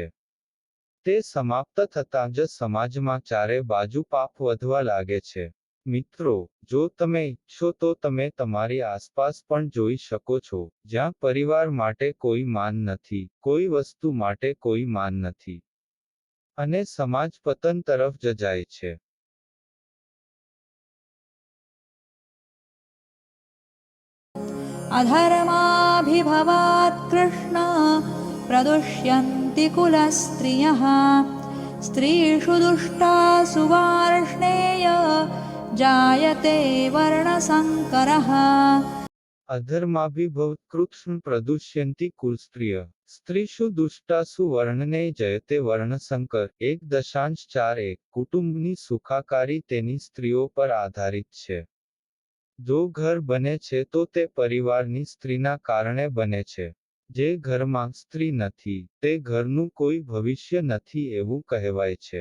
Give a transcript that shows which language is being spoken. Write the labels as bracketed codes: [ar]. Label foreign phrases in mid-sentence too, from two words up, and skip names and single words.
[gu] તે સમાપ્ત થતાં જ સમાજમાં ચારે બાજુ પાપ વધવા લાગે છે. મિત્રો, જો તમે ઈચ્છો તો તમે તમારી આસપાસ પણ જોઈ શકો છો, જ્યાં પરિવાર માટે કોઈ માન નથી, કોઈ વસ્તુ માટે કોઈ માન નથી. અને સમાજ પતન તરફ જ જાય છે. [sa] अधर्माभिभवात् कृष्ण प्रदुष्यन्ति कुलस्त्रियः स्त्रीषु दुष्टासु वार्ष्णेय जायते वर्णसङ्करः. अधर्माभिभवात् कृष्ण प्रदुष्यन्ति कुलस्त्रियः स्त्रीषु दुष्टासु वर्णने जयते વર્ણસંકર 1.41 [gu] કુટુંબની સુખાકારી તેની સ્ત્રીઓ પર આધારિત છે. જો ઘર બને છે તો તે પરિવારની સ્ત્રીના કારણે બને છે. જે ઘરમાં સ્ત્રી નથી તે ઘરનું કોઈ ભવિષ્ય નથી એવું કહેવાય છે.